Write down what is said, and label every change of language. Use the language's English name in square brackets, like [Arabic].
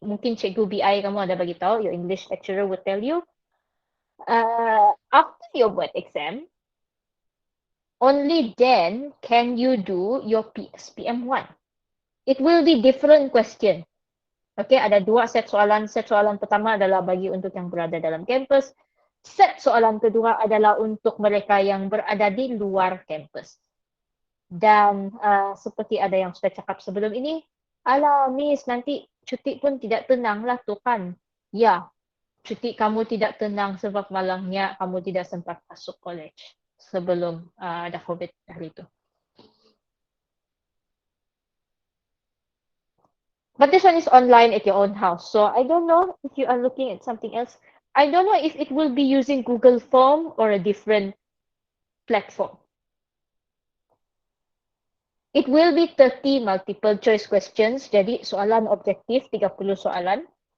[Malay] Mungkin cikgu BI kamu ada bagi tahu, [English] your English lecturer will tell you. After your wet exam, only then can you do your PSPM1. It will be different question. [Malay] Okay, ada dua set soalan. Set soalan pertama adalah bagi untuk yang berada dalam kampus. Set soalan kedua adalah untuk mereka yang berada di luar kampus. Dan seperti ada yang sudah cakap sebelum ini, alah Miss, nanti cuti pun tidak tenang lah tu kan. Ya, cuti kamu tidak tenang sebab malangnya kamu tidak sempat masuk college sebelum ada COVID hari itu. [English] But this one is online at your own house. So I don't know if you are looking at something else. I don't know if it will be using Google Form or a different platform. It will be 30 multiple choice questions. [Malay] Jadi soalan objektif 30 soalan.